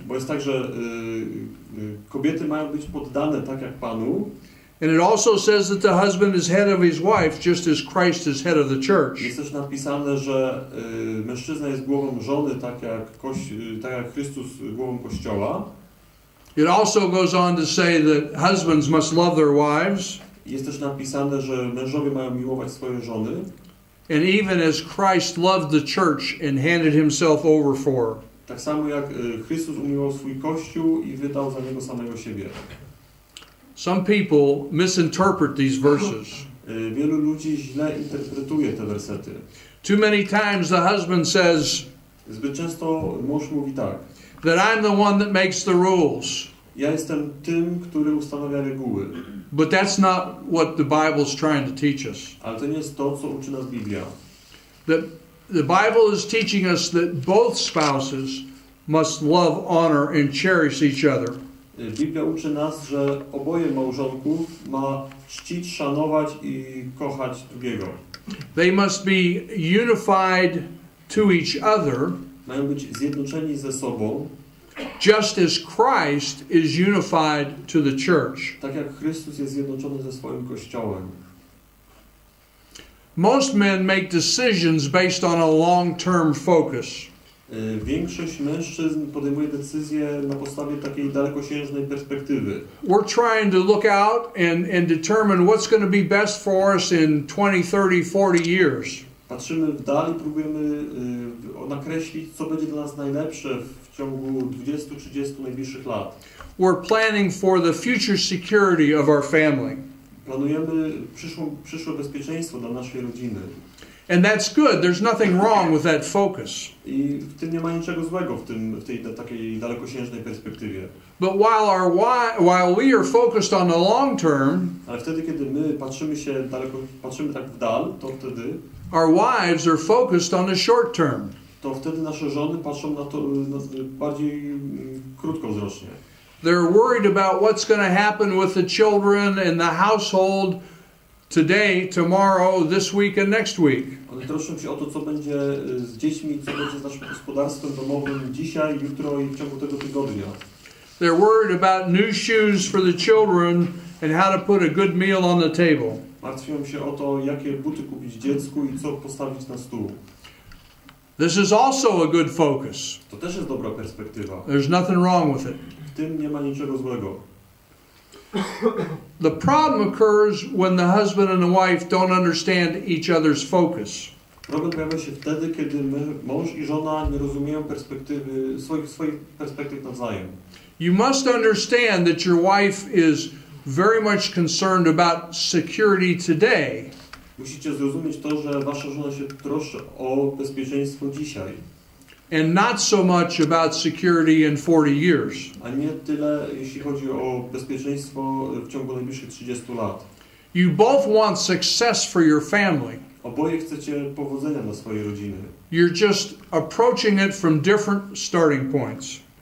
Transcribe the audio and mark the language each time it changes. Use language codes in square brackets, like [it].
[pl] Bo jest tak, że kobiety mają być poddane tak jak Panu. [en] And it also says that the husband is head of his wife, just as Christ is head of the church. [pl] Jest też napisane, że mężczyzna jest głową żony, tak jak Chrystus głową Kościoła. [en] It also goes on to say that husbands must love their wives. [pl] Jest też napisane, że mężowie mają miłować swoje żony. [en] And even as Christ loved the church and handed himself over for her. [pl] Tak samo jak Chrystus umiłował swój Kościół i wydał za niego samego siebie. [en] Some people misinterpret these verses. [pl] Wielu ludzi źle interpretuje te wersety. [en] Too many times the husband says, [pl] zbyt często mąż mówi tak, [en] that I'm the one that makes the rules. [pl] Ja jestem tym, który ustanawia reguły. [en] But that's not what the Bible's trying to teach us. [pl] Ale to nie jest to, co uczy nas Biblia. [en] The Bible is teaching us that both spouses must love, honor and cherish each other. [pl] Biblia uczy nas, że oboje małżonków ma czcić, szanować i kochać drugiego. [en] They must be unified to each other. [pl] Mają być zjednoczeni ze sobą. [en] Just as Christ is unified to the church. [pl] Tak jak Chrystus jest zjednoczony ze swoim Kościołem. [en] Most men make decisions based on a long-term focus. [pl] Większość mężczyzn podejmuje decyzje na podstawie takiej dalekosiężnej perspektywy. [en] We're trying to look out and determine what's going to be best for us in 20, 30, 40 years. [pl] Patrzymy w dal i próbujemy nakreślić, co będzie dla nas najlepsze w ciągu 20-30 najbliższych lat. [en] We're planning for the future security of our family. [pl] Planujemy przyszłe bezpieczeństwo dla naszej rodziny. [en] And that's good. There's nothing wrong with that focus. [pl] I w tym nie ma niczego złego w tej takiej dalekosiężnej perspektywie. [en] But while we are focused on the long term, [pl] ale wtedy, kiedy my patrzymy tak w dal, to wtedy [en] our wives are focused on the short term. [pl] To wtedy nasze żony patrzą na to bardziej krótkowzrocznie. [en] They're worried about what's going to happen with the children and the household today, tomorrow, this week and next week. [pl] One troszczą się o to, co będzie z dziećmi, co będzie z naszym gospodarstwem domowym dzisiaj, jutro i w ciągu tego tygodnia. [en] They're worried about new shoes for the children and how to put a good meal on the table. [pl] Martwią się o to, jakie buty kupić dziecku i co postawić na stół. [en] This is also a good focus. [pl] To też jest dobra perspektywa. [en] There's nothing wrong with it. [pl] W tym nie ma niczego złego. [en] The problem occurs when the husband and the wife don't understand each other's focus. [pl] Problem pojawia się wtedy, kiedy mąż i żona nie rozumieją swoich perspektyw nawzajem. [en] You must understand that your wife is very much concerned about security today. [pl] Musicie zrozumieć to, że wasza żona się troszczy o bezpieczeństwo dzisiaj. [en] And not so much about security in 40 years. [pl] A nie tyle, jeśli chodzi o bezpieczeństwo w ciągu najbliższych 30 lat. [en] You both want success for your family. [pl] Oboje chcecie powodzenia dla swojej rodziny. [en] You're just approaching it from different starting points.